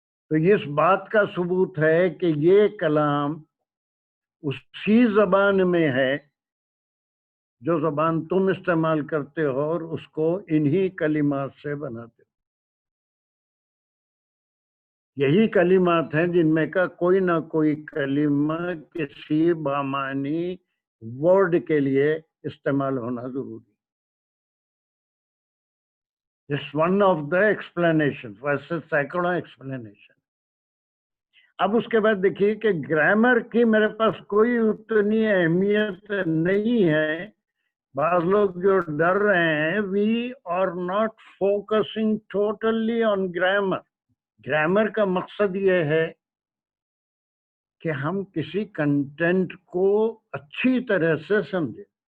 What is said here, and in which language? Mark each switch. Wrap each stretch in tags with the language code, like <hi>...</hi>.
<ur>تو اس بات کا ثبوت ہے کہ یہ کلام اسی زبان میں ہے جو زبان تم استعمال کرتے ہو اور اس کو انہی کلمات سے بناتے ہو. یہی کلمات ہیں جن میں کا کوئی نہ کوئی کلمہ کسی بامعنی ورڈ کے لیے استعمال ہونا ضروری.</ur> <en>It's one of the explanations.</en> <ur>ویسے سینکڑوں ایکسپلینیشن. اب اس کے بعد دیکھیے کہ گرامر کی میرے پاس کوئی اتنی اہمیت نہیں ہے. بعض لوگ جو ڈر رہے ہیں</ur> <en>We are not focusing totally on grammar.</en> <ur>Grammar کا مقصد یہ ہے کہ ہم کسی کنٹینٹ کو اچھی طرح سے سمجھیں.</ur>